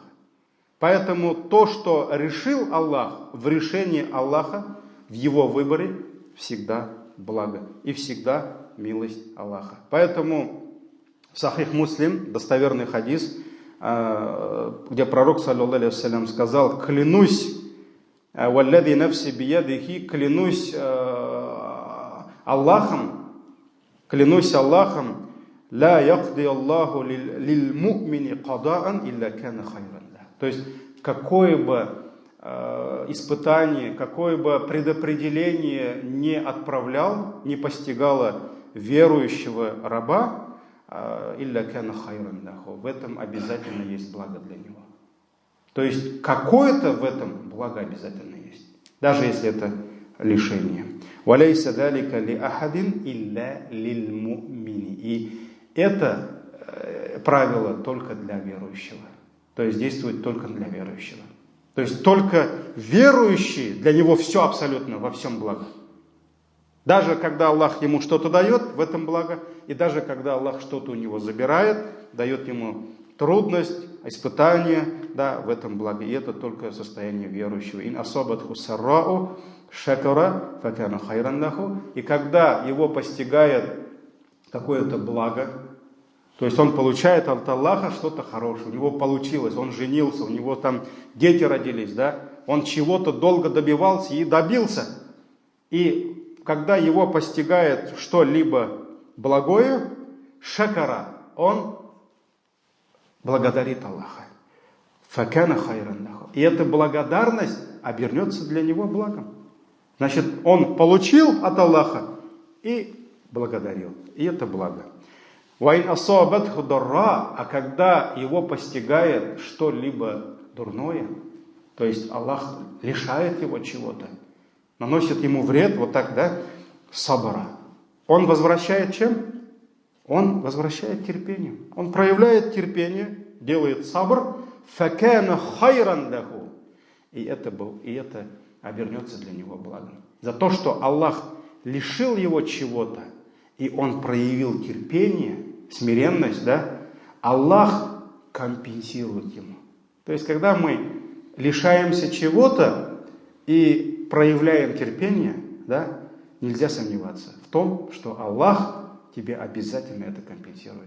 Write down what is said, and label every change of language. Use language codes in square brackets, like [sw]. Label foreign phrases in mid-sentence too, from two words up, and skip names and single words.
[ru] Поэтому то, что решил Аллах, в решении Аллаха, в его выборе, всегда благо. И всегда милость Аллаха. Поэтому Сахих Муслим, достоверный хадис, где пророк, [ar] صلى الله عليه وسلم, [ru] сказал: клянусь, [ar] والذي نفسي بيده, [ru] клянусь Аллахом, [ar] لا يقضي الله للمؤمن قضاء إلا كان خيرا. [ru] То есть, какое бы испытание, какое бы предопределение не отправлял, не постигало верующего раба, [ar] إلا كان خيرا له, [ru] в этом обязательно есть благо для него. То есть, какое-то в этом благо обязательно есть. Даже если это лишение. [ar] وليس ذلك لأحد إلا للمؤمن. [ru] И это правило только для верующего. То есть действует только для верующего. То есть только верующий, для него все абсолютно, во всем благо. Даже когда Аллах ему что-то дает, в этом благо. И даже когда Аллах что-то у него забирает, дает ему трудность, испытание, да, в этом благо. И это только состояние верующего. [ar] إن أصابته سراء شكر فكان خيرا له. [ru] И когда его постигает какое-то благо, то есть он получает от Аллаха что-то хорошее, у него получилось, он женился, у него там дети родились, да, он чего-то долго добивался и добился. И когда его постигает что-либо благое, шакара, он благодарит Аллаха. [ar] فكان خيرا له. [ru] И эта благодарность обернется для него благом. Значит, он получил от Аллаха и благодарил. И это благо. [ar] وإن أصابته ضراء, [ru] а когда его постигает что-либо дурное, то есть Аллах лишает его чего-то, наносит ему вред, вот так, да, сабара. Он возвращает чем? Он возвращает терпением. Он проявляет терпение, делает сабр, [ar] فكان خيرا له. [ru] И это обернется для него благом. За то, что Аллах лишил его чего-то, и он проявил терпение, смиренность, да, Аллах компенсирует ему. То есть, когда мы лишаемся чего-то и проявляем терпение, да, нельзя сомневаться в том, что Аллах тебе обязательно это компенсирует.